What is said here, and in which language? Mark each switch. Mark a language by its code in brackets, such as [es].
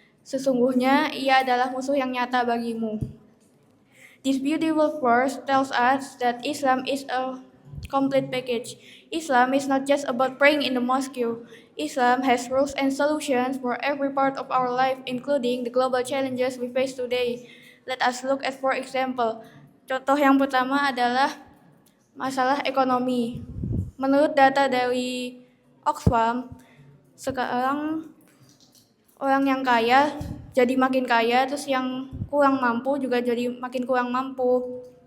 [id] Sesungguhnya ia adalah musuh yang nyata bagimu. [en] This beautiful verse tells us that Islam is a complete package. Islam is not just about praying in the mosque. Islam has rules and solutions for every part of our life, including the global challenges we face today. Let us look at, for example, [id] contoh yang pertama adalah masalah ekonomi. Menurut data dari Oxfam, sekarang orang yang kaya jadi makin kaya, terus yang kurang mampu juga jadi makin kurang mampu.